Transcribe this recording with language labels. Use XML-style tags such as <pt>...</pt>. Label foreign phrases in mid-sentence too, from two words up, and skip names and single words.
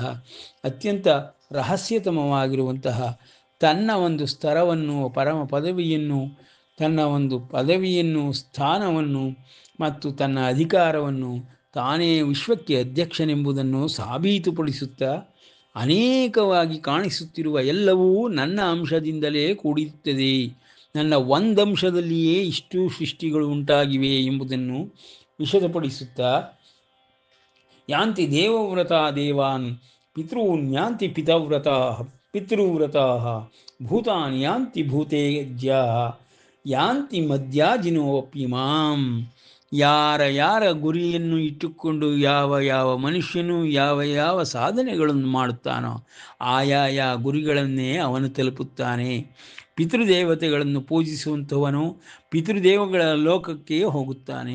<kn>ಅತ್ಯಂತ ರಹಸ್ಯತಮವಾಗಿರುವಂತಹ ತನ್ನ ಒಂದು ಸ್ತರವನ್ನು, ಪರಮ ಪದವಿಯನ್ನು, ತನ್ನ ಒಂದು ಪದವಿಯನ್ನು, ಸ್ಥಾನವನ್ನು ಮತ್ತು ತನ್ನ ಅಧಿಕಾರವನ್ನು, ತಾನೇ ವಿಶ್ವಕ್ಕೆ ಅಧ್ಯಕ್ಷನೆಂಬುದನ್ನು ಸಾಬೀತುಪಡಿಸುತ್ತಾ ಅನೇಕವಾಗಿ ಕಾಣಿಸುತ್ತಿರುವ ಎಲ್ಲವೂ ನನ್ನ ಅಂಶದಿಂದಲೇ ಕೂಡಿರುತ್ತದೆ, ನನ್ನ ಒಂದಂಶದಲ್ಲಿಯೇ ಇಷ್ಟು ಸೃಷ್ಟಿಗಳು ಉಂಟಾಗಿವೆ ಎಂಬುದನ್ನು ವಿಶದಪಡಿಸುತ್ತಾ</kn> <sa>ಯಾಂತಿ ದೇವವ್ರತಾ ದೇವಾನ್ ಪಿತॄನ್ ಯಾಂತಿ ಪಿತೃವ್ರತಾ ಭೂತಾನ್ ಯಾಂತಿ ಭೂತೇಜ್ಯಾ ಯಾಂತಿ ಮಧ್ಯಾಜಿನೋಪಿ ಮಾಂ.</sa> <kn>ಯಾರ ಗುರಿಯನ್ನು ಇಟ್ಟುಕೊಂಡು ಯಾವ ಮನುಷ್ಯನು ಯಾವ ಸಾಧನೆಗಳನ್ನು ಮಾಡುತ್ತಾನೋ ಆಯಾಯ ಗುರಿಗಳನ್ನೇ ಅವನು ತಲುಪುತ್ತಾನೆ. ಪಿತೃದೇವತೆಗಳನ್ನು ಪೂಜಿಸುವಂಥವನು ಪಿತೃದೇವಗಳ ಲೋಕಕ್ಕೆ ಹೋಗುತ್ತಾನೆ.</kn>